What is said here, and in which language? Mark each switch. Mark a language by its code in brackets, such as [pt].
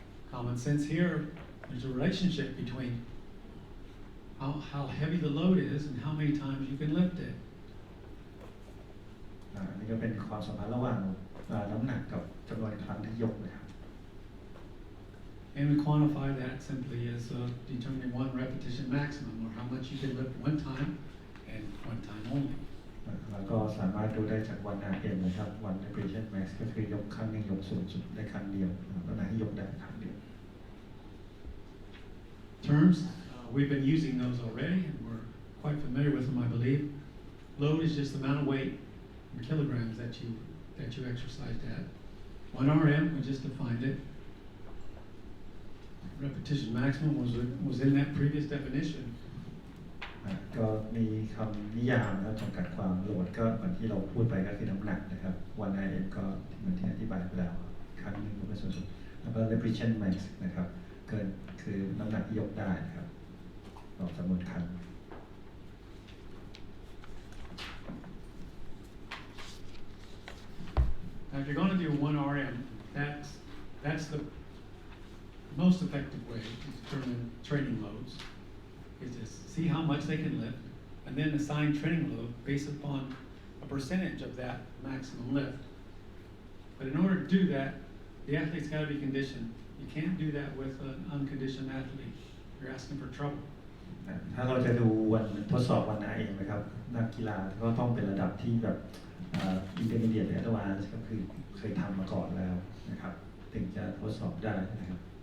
[en] Common sense here, there's a relationship between how heavy the load is and how many times you can lift it. [th] อันนี้ก็เป็นความสัมพันธ์ระหว่างน้ำหนักกับจำนวนครั้งที่ยกนะครับ [en] And we quantify that simply as determining 1 repetition maximum, or how much you can lift 1 time and 1 time only. [th] แล้วก็สามารถดูได้จากวันRM นะครับ one repetition max ก็คือยกครั้งนึงยกสูงสุดได้ครั้งเดียวน้ำหนักที่ยกได้ครั้งเดียว [en] Terms, we've been using those already, and we're quite familiar with them, I believe. Load is just the amount of weight in kilograms that you exercised at. 1 RM, we just defined it. Repetition maximum was in that previous definition. [th] ก็มีคำนิยามแล้วจำกัดความโหลดก็เหมือนที่เราพูดไปก็คือน้ำหนักนะครับ 1 RM ก็เหมือนที่อธิบายไปแล้วครั้งนึงก็เป็นส่วนสุดแล้วก็ repetition max นะครับเกินคือน้ำหนักที่ยกได้นะครับต่อจำนวนครั้ง [en] Now, if you're going to do 1 RM, that's the most effective way to determine training loads, is to see how much they can lift, and then assign training load based upon a percentage of that maximum lift. But in order to do that, the athlete's got to be conditioned. You can't do that with an unconditioned athlete. You're asking for trouble. [th] ถ้าเราจะดูวันทดสอบวันไหนนะครับนักกีฬาก็ต้องเป็นระดับที่แบบintermediate หรือ advanced ก็คือเคยทำมาก่อนแล้วนะครับถึงจะทดสอบได้นะครับ